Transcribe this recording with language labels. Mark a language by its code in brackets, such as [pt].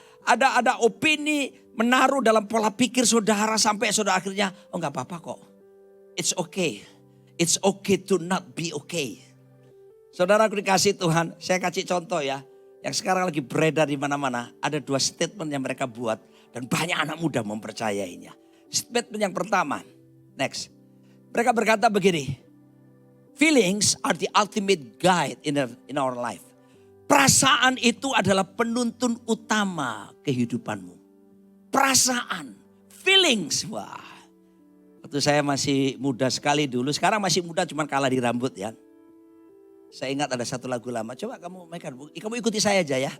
[id] Ada opini menaruh dalam pola pikir saudara sampai saudara akhirnya, oh gak apa-apa kok. [en] It's okay. It's okay to not be okay. [id] Saudara aku dikasih Tuhan, saya kasih contoh ya. Yang sekarang lagi beredar di mana-mana. Ada 2 statement yang mereka buat. Dan banyak anak muda mempercayainya. Statement yang pertama. Next. Mereka berkata begini. [en] Feelings are the ultimate guide in our life. [id] Perasaan itu adalah penuntun utama kehidupanmu. Perasaan. Feelings. Wah. Waktu saya masih muda sekali dulu. Sekarang masih muda cuman kalah di rambut ya. Saya ingat ada satu lagu lama. Coba kamu ikuti saya aja ya.